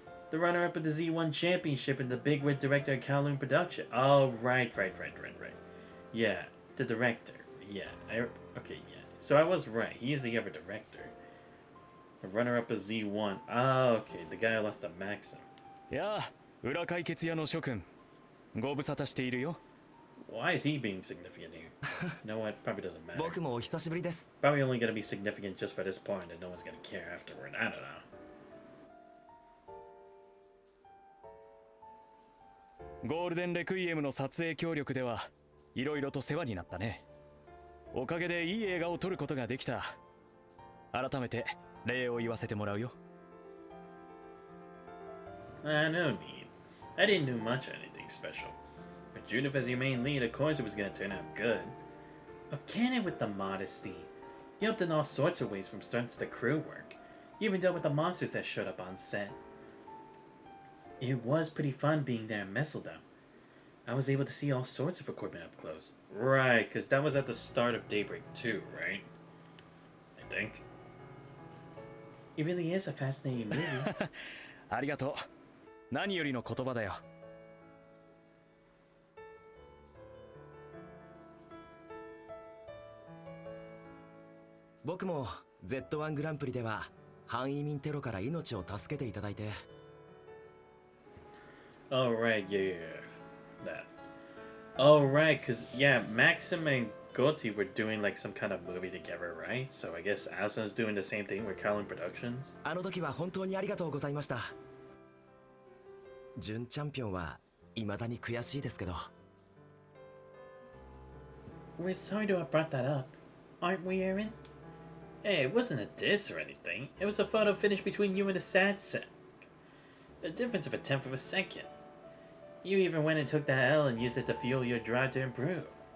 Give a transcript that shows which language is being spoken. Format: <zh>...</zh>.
<en>The runner-up of the Z1 Championship and the big wig director of Kowloon Production. Oh, right. Yeah, the director. Yeah, okay, yeah. So I was right. He is the other director. The runner-up of Z1. Oh, okay. The guy who lost to Maxim.</en> <ja>やあ、裏解決屋の諸君、ご無沙汰しているよ。</ja> <en>Why is he being significant here? You know what? Probably doesn't matter.</en> <ja>僕もお久しぶりです。</ja> <en>Probably only gonna be significant just for this point and no one's gonna care afterward. I don't know.</en> <ja>ゴールデンレクイエムの撮影協力ではいろいろと世話になったね。おかげでいい映画を撮ることができた。改めて礼を言わせてもらうよ。</ja> <en>No need. I didn't do much of anything special. But Judith as your main lead, of course it was gonna turn out good. Oh, can it with the modesty. You helped in all sorts of ways from stunts to crew work. You even dealt with the monsters that showed up on set. It was pretty fun being there in Messeldom. I was able to see all sorts of equipment up close. Right, because that was at the start of Daybreak 2, right? I think. It really is a fascinating movie.</en> <ja>ありがとう。何よりの言葉だよ。僕も Z1 グランプリでは反移民テロから命を助けていただいて。</ja> <en>Oh, right, yeah. That. Oh, right, because, yeah, Maxim and Gotti were doing, like, some kind of movie together, right? So I guess Aslan's doing the same thing with Kowloon Productions?</en> <ja>あの時は本当にありがとうございました。準チャンピオンは未だに悔しいですけど。</ja> <en>We're sorry to have brought that up. Aren't we, Aaron? Hey, it wasn't a diss or anything. It was a photo finish between you and the sad sack. The difference of a tenth of a second. You even went and took that L and used it to fuel your drive to improve.</en>